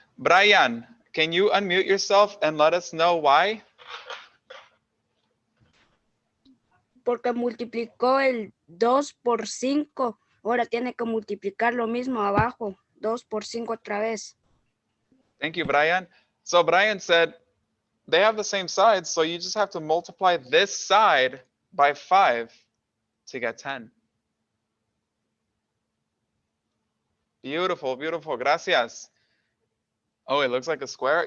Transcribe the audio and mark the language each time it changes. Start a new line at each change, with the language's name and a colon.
English: Brian, can you unmute yourself and let us know why?
Spanish: Porque multiplicó el 2 por 5. Ahora tiene que multiplicar lo mismo abajo. 2 por 5 otra vez.
English: Thank you, Brian. So Brian said they have the same sides, so you just have to multiply this side by 5 to get 10. Beautiful, beautiful.
Spanish: Gracias.
English: Oh, it looks like a square.